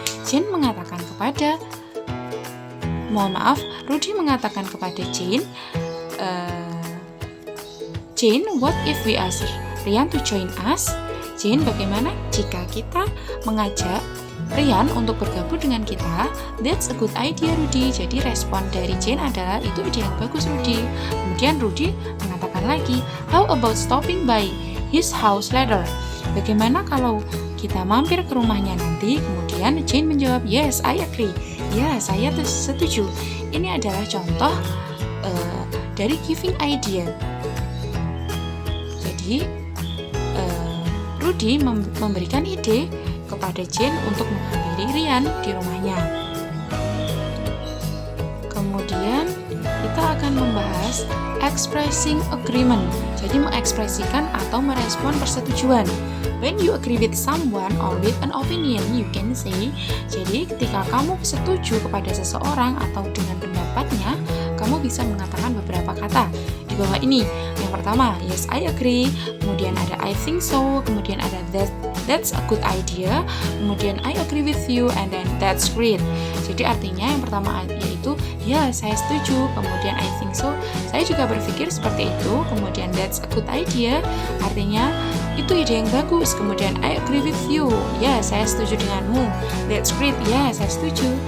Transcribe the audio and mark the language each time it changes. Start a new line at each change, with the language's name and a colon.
English: Jane mengatakan kepada Rudy mengatakan kepada Jane, Jane, what if we ask Ryan to join us?
Indonesian: Jane, bagaimana jika kita mengajak Ryan untuk bergabung dengan kita?
English: That's a good idea, Rudy.
Indonesian: Jadi respon dari Jane adalah itu ide yang bagus, Rudy.
English: Kemudian Rudy mengatakan lagi, how about stopping by his house later?
Indonesian: Bagaimana kalau kita mampir ke rumahnya nanti? Kemudian Jane menjawab, yes, I agree. Ya, saya setuju. Ini adalah contoh dari giving idea. Jadi, Rudy memberikan ide kepada Jane untuk menghampiri Ryan di rumahnya. Kemudian kita akan membahas expressing agreement. Jadi mengekspresikan atau merespon persetujuan.
English: When you agree with someone or with an opinion, you can say.
Indonesian: Jadi ketika kamu setuju kepada seseorang atau dengan pendapatnya, kamu bisa mengatakan beberapa kata di bawah ini.
English: Yang pertama, yes, I agree. Kemudian ada I think so. Kemudian ada that's a good idea. Kemudian I agree with you, and then that's great.
Indonesian: Jadi artinya yang pertama yaitu ya, saya setuju. Kemudian I think so, saya juga berpikir seperti itu. Kemudian that's a good idea, artinya itu ide yang bagus. Kemudian I agree with you, ya, saya setuju denganmu. That's great, ya, saya setuju.